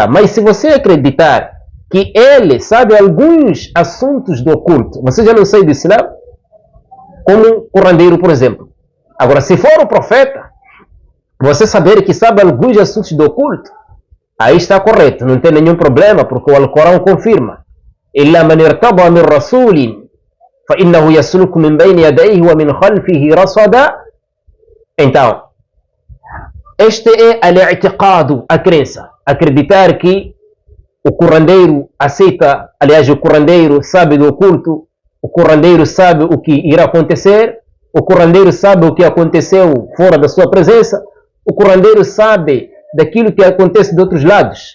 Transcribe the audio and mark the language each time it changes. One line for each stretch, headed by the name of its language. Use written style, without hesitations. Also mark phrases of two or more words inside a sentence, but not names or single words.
Portuguese: Mas se você acreditar que ele sabe alguns assuntos do oculto, você já não sai do Islã, como o curandeiro, por exemplo. Agora, se for o profeta, você saber que sabe alguns assuntos do oculto, aí está correto, não tem nenhum problema, porque o Alcorão confirma:
Arabic: إِلَّا مَنْ ارْتَضَى مِنْ رَسُولٍ فَإِنَّهُ يَسْلُكُ مِنْ بَيْنِ يَدَيْهِ وَمِنْ خَلْفِهِ رَصَدًا.
Portuguese: Então, este é al-i'tiqadu, a crença. Acreditar que o curandeiro aceita, aliás, o curandeiro sabe do oculto, o curandeiro sabe o que irá acontecer, o curandeiro sabe o que aconteceu fora da sua presença, o curandeiro sabe daquilo que acontece de outros lados.